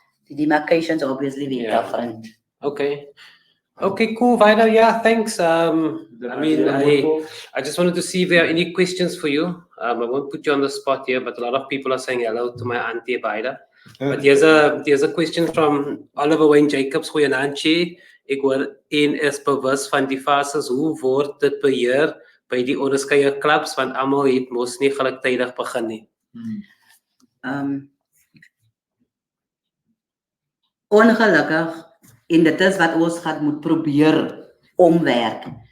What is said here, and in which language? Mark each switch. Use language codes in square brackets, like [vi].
[en] The demarcations obviously be different. Okay, cool, Vida. Yeah, thanks. I mean, I just wanted to see if there are any questions for you. I won't put you on the spot here, but a lot of people are saying hello to my auntie Vida. But there's a question from Oliver Wayne Jacobs. [af] Goeienaand. Ek hoor een is bewus van die fases. Hoe word dit beheer by die onderskeie clubs, want almal het mos nie gelyktydig begin nie. Ongelukkig, en dit is wat ons gaan moet probeer omwerk.